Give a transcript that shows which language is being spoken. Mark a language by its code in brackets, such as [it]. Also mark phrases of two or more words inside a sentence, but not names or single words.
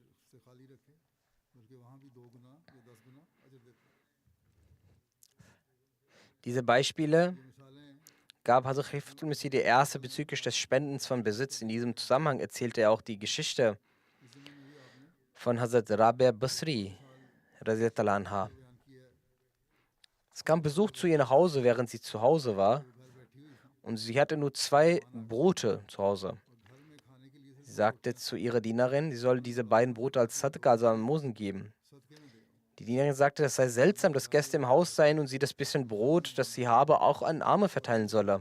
[de] Diese Beispiele gab Hazrat Khalifatul Masih die erste bezüglich des Spendens von Besitz. In diesem Zusammenhang erzählte er auch die Geschichte von Hazrat Rabia Basri, [ar] رضي الله عنها. [de] Es kam Besuch zu ihr nach Hause, während sie zu Hause war, und sie hatte nur 2 Brote zu Hause. Sie sagte zu ihrer Dienerin, sie solle diese beiden Brote als Sadqa, also Almosen geben. Die Dienerin sagte, es sei seltsam, dass Gäste im Haus seien und sie das bisschen Brot, das sie habe, auch an Arme verteilen solle.